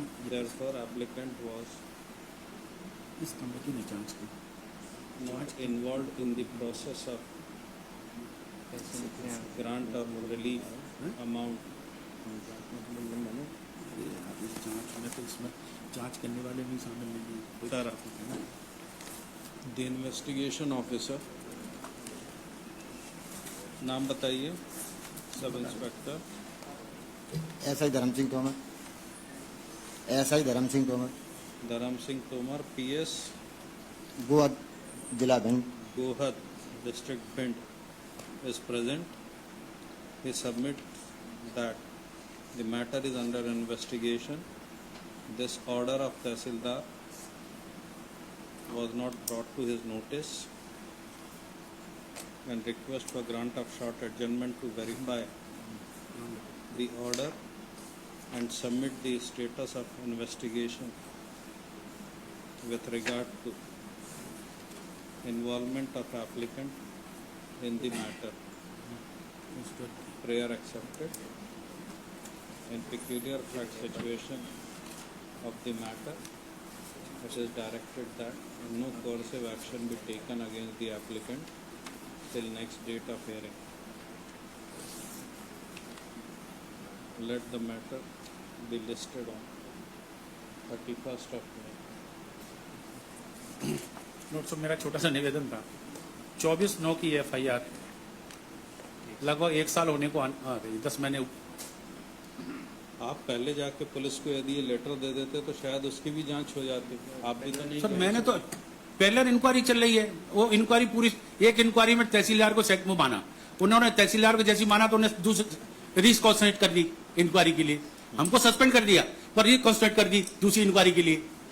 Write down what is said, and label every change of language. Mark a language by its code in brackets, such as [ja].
[en] Therefore, applicant was [hi] इस committee ने जांच की। [en] not involved in the process of grant of relief amount. [hi] जांच में तो इसमें जांच करने वाले भी शामिल नहीं है। [en] Sir, the investigation officer, [hi] नाम बताइए। सब इंस्पेक्टर एसआई धर्म सिंह तोमर, एसआई धर्म सिंह तोमर, धर्म सिंह तोमर, PS गोवा जिला Bhind. [en] Gohat, District Bhind, is present. He submits that the matter is under investigation this order of Tehsildar was not brought to his notice, and request for grant of short adjournment to verify the order and submit the status of investigation with regard to involvement of applicant in the matter. Prayer accepted. In peculiar fact situation of the matter, it is directed that no coercive action be taken against the applicant till next date of hearing. Let the matter be listed on 31st of May. [hi] Note सो मेरा छोटा सा निवेदन था 24/9 की FIR लगभग 1 साल होने को आ रही 10 महीने। आप पहले जाके पुलिस को यदि ये लेटर दे देते तो शायद उसकी भी जांच हो जाती। आप भी तो नहीं सर कहे। मैंने तो पहले इंक्वायरी चल रही है, वो इंक्वायरी पूरी एक इंक्वायरी में तहसीलदार को सेट में माना, उन्होंने तहसीलदार को जैसी माना तो उन्हें दूसरी रिकॉन्स्टिट्यूट कर दी इंक्वायरी के लिए, हमको सस्पेंड कर दिया पर रिकॉन्स्टिट्यूट कर दी दूसरी इंक्वायरी के लिए।